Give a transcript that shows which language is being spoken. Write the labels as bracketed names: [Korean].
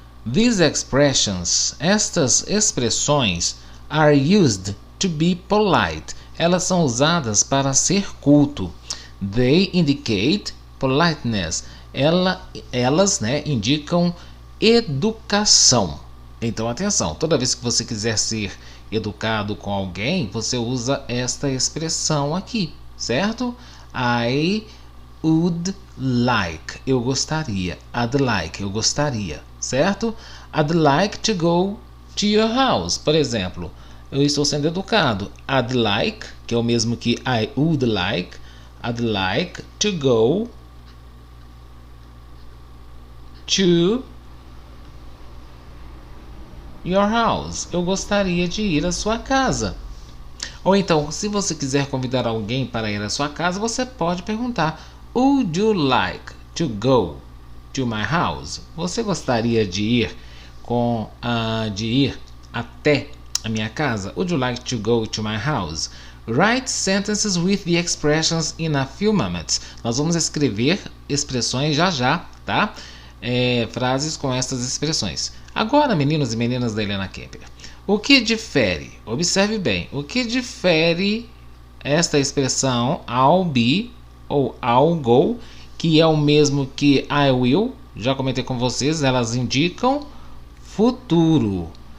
[English] These expressions, [Portuguese] estas expressões, [English] are used to be polite. [Portuguese] Elas são usadas para ser culto. [English] They indicate politeness. [Portuguese] Elas, né, indicam educação. Então, atenção, toda vez que você quiser ser educado com alguém, você usa esta expressão aqui, certo? [English] I would like, [Portuguese] eu gostaria. [English] I'd like, [Portuguese] eu gostaria, certo? [English] I'd like to go to your house, [Portuguese] por exemplo. Eu estou sendo educado. [English] I'd like, [Portuguese] que é o mesmo que [English] I would like. I'd like to go to your house. [Portuguese] Eu gostaria de ir à sua casa. Ou então, se você quiser convidar alguém para ir à sua casa, você pode perguntar: [English] Would you like to go to my house? [Portuguese] Você gostaria de ir até a minha casa? [English] Would you like to go to my house? Write sentences with the expressions in a few moments. [Portuguese] Nós vamos escrever expressões já, tá? Frases com estas expressões. Agora, meninos e meninas da Helena Kemper, o que difere? Observe bem, o que difere esta expressão [English] I'll be [Portuguese] ou [English] I'll go, [Portuguese] que é o mesmo que [English] I will, [Portuguese] já comentei com vocês, elas indicam futuro.